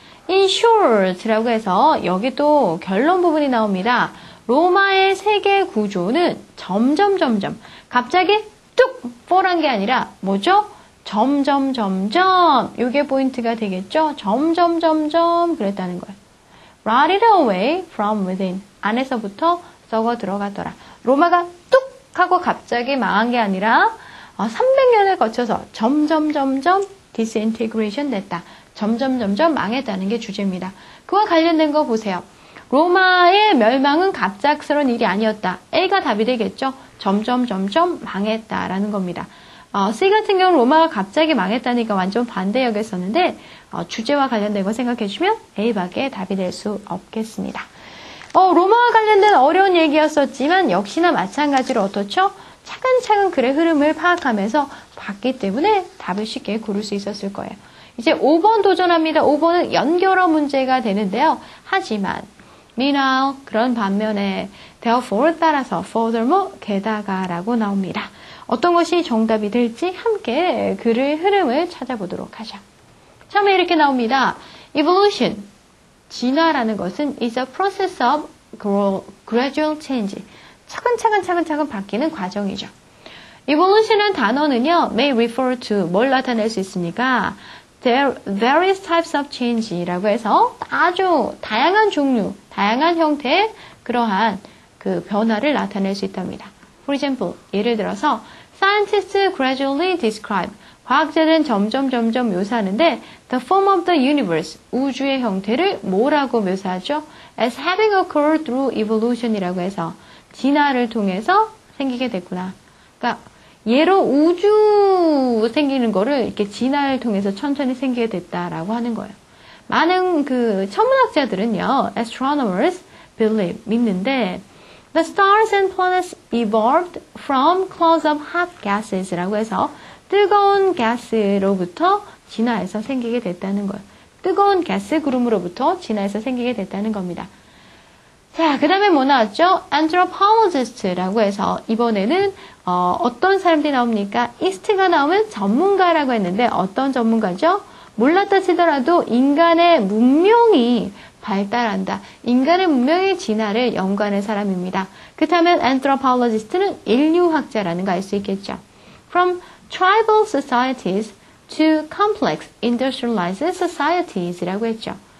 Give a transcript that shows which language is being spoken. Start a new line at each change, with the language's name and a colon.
Korean: In short라고 해서 여기 또 결론 부분이 나옵니다. 로마의 세계 구조는 점점 갑자기 뚝 폴한 게 아니라 뭐죠? 점점 이게 포인트가 되겠죠? 점점 그랬다는 거예요.
English: Rotted away from within,
Korean: 안에서부터 썩어 들어가더라. 로마가 뚝 하고 갑자기 망한 게 아니라 300년을 거쳐서 점점 disintegration 됐다. 점점 망했다는 게 주제입니다. 그와 관련된 거 보세요. 로마의 멸망은 갑작스러운 일이 아니었다. A가 답이 되겠죠? 점점 망했다라는 겁니다. C 같은 경우는 로마가 갑자기 망했다니까 완전 반대 역했었는데 주제와 관련된 거 생각해 주시면 A밖에 답이 될 수 없겠습니다. 로마와 관련된 어려운 얘기였었지만 역시나 마찬가지로 어떻죠? 차근차근 글의 흐름을 파악하면서 봤기 때문에 답을 쉽게 고를 수 있었을 거예요. 이제 5번 도전합니다. 5번은 연결어 문제가 되는데요. 하지만 meanwhile, 그런 반면에 therefore, 따라서 furthermore, 게다가라고 나옵니다. 어떤 것이 정답이 될지 함께 글의 흐름을 찾아보도록 하죠. 처음에 이렇게 나옵니다. evolution, 진화라는 것은
English: is a process of gradual change,
Korean: 차근차근 바뀌는 과정이죠. evolution이라는 단어는요, may refer to 뭘 나타낼 수 있습니까?
English: various types of change
Korean: 라고 해서 아주 다양한 종류, 다양한 형태의 그러한 그 변화를 나타낼 수 있답니다. For example, 예를 들어서
English: scientists gradually describe,
Korean: 과학자들은 점점 묘사하는데
English: the form of the universe,
Korean: 우주의 형태를 뭐라고 묘사하죠?
English: As having occurred through evolution
Korean: 이라고 해서 진화를 통해서 생기게 됐구나. 그러니까 예로 우주 생기는 거를 이렇게 진화를 통해서 천천히 생기게 됐다라고 하는 거예요. 많은 그 천문학자들은요,
English: astronomers believe,
Korean: 믿는데
English: the stars and planets evolved from clouds of hot gases
Korean: 라고 해서 뜨거운 가스로부터 진화해서 생기게 됐다는 거예요. 뜨거운 가스 구름으로부터 진화해서 생기게 됐다는 겁니다. 자, 그 다음에 뭐 나왔죠? anthropologist라고 해서 이번에는 어떤 사람들이 나옵니까? ist가 나오면 전문가라고 했는데 어떤 전문가죠? 몰랐다 치더라도 인간의 문명이 발달한다. 인간의 문명의 진화를 연구하는 사람입니다. 그렇다면 anthropologist는 인류학자라는 거 알 수 있겠죠.
English: From tribal societies to complex industrialized societies라고 했죠.